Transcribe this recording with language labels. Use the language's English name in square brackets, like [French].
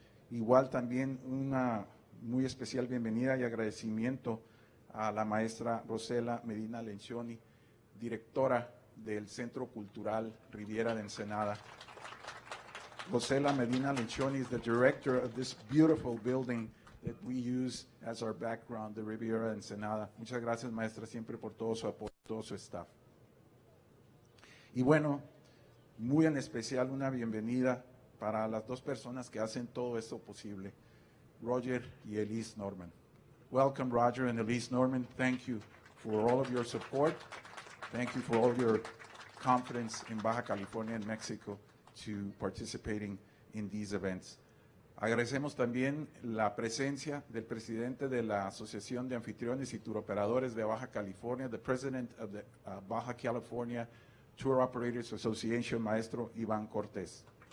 [Spanish] Igual también una muy especial bienvenida y agradecimiento a la maestra Rosela Medina Lencioni, directora del Centro Cultural Riviera de Ensenada. [English] Rosela Medina Lencioni is the director of this beautiful building that we use as our background, the Riviera de Ensenada. [Spanish] Muchas gracias, maestra, siempre por todo su apoyo, todo su staff. Y bueno, muy en especial una bienvenida para las dos personas que hacen todo esto posible, Roger y Elise Norman. [English] Welcome, Roger and Elise Norman. Thank you for all of your support. Thank you for all of your confidence in Baja California and Mexico to participating in these events. [Spanish] Agradecemos también la presencia del presidente de la Asociación de Anfitriones y Turoperadores de Baja California, [English] the president of the Baja California Tour Operators Association, [Spanish] maestro Iván Cortés.